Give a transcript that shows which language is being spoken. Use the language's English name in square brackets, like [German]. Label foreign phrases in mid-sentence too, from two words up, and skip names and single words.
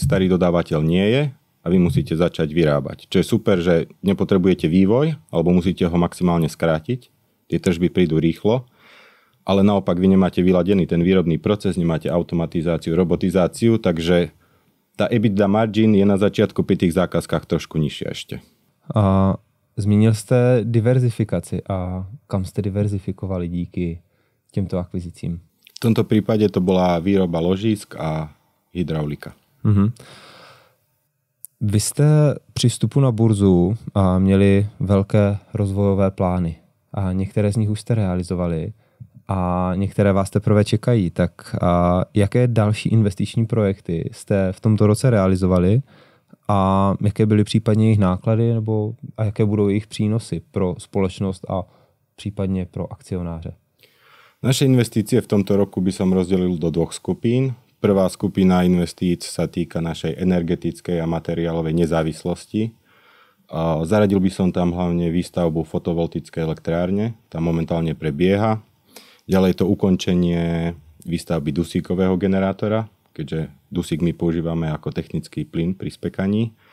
[Slovak] Starý dodávateľ nie je a vy musíte začať vyrábať. Čo je super, že nepotrebujete vývoj, alebo musíte ho maximálne skrátiť. Tie tržby prídu rýchlo, ale naopak vy nemáte vyladený ten výrobný proces, nemáte automatizáciu, robotizáciu, takže tá [English] EBITDA margin [Slovak] je na začiatku pri tých zákazkách trošku nižšia ešte. [Czech] A zmínil jste diverzifikaci a kam jste diverzifikovali díky těmto akvizicím? [Slovak] V tomto prípade to bola výroba ložísk a hydraulika. Mm-hmm. [Czech] Vy jste při vstupu na burzu měli velké rozvojové plány a některé z nich už jste realizovali a některé vás teprve čekají. Tak jaké další investiční projekty jste v tomto roce realizovali a jaké byly případně jejich náklady a jaké budou jejich přínosy pro společnost a případně pro akcionáře? [Slovak] Naše investície v tomto roku by som rozdelil do dvoch skupín. Prvá skupina investíc sa týka našej energetickej a materiálovej nezávislosti. Zaradil by som tam hlavne výstavbu fotovoltickej elektrárne. Tá momentálne prebieha. Ďalej to ukončenie výstavby dusíkového generátora, keďže dusík my používame ako technický plyn pri spekaní.